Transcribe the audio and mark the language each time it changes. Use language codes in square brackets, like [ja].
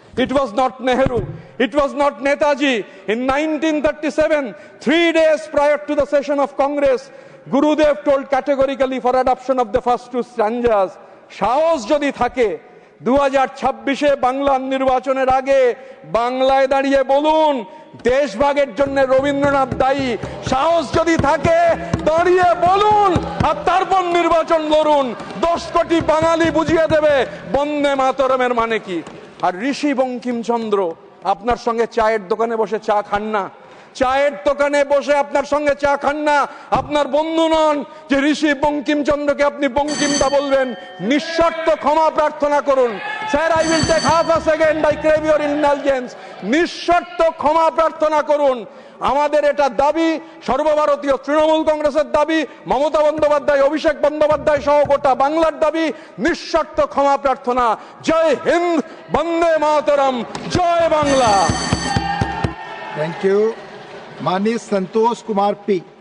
[en] It was not Nehru, it was not Netaji. In 1937, 3 days prior to the session of Congress, Gurudev told categorically for adoption of the first two stanzas. [bn] সাহস যদি থাকে 2026-এ বাংলার নির্বাচনের আগে বাংলায় দাঁড়িয়ে বলুন দেশভাগের জন্য রবীন্দ্রনাথ দায়ী। সাহস যদি থাকে দাঁড়িয়ে বলুন আর তারপর নির্বাচন লড়ুন। 10 কোটি বাঙালি বুঝিয়ে দেবে বন্দে মাতরমের মানে কি। আর ঋষি বঙ্কিমচন্দ্র আপনার সঙ্গে চায়ের দোকানে বসে চা খান না? চায়ের দোকানে বসে আপনার সঙ্গে চা খান না? আপনার বন্ধু নন যে ঋষি বঙ্কিমচন্দ্রকে আপনি বঙ্কিমদা বলবেন? নিঃশর্ত ক্ষমা প্রার্থনা করুন। Sir, [en] I will take half a second, I crave your indulgence. [bn] নিঃশর্ত ক্ষমা প্রার্থনা করুন। আমাদের এটা দাবি, সর্বভারতীয় তৃণমূল কংগ্রেসের দাবি, মমতা বন্দ্যোপাধ্যায়, অভিষেক বন্দ্যোপাধ্যায় সহ গোটা বাংলার দাবি, নিঃশর্ত ক্ষমা প্রার্থনা। জয় হিন্দ, বন্দে মাতরম, জয় বাংলা। [en] Thank you. माननीय Santosh Kumar P.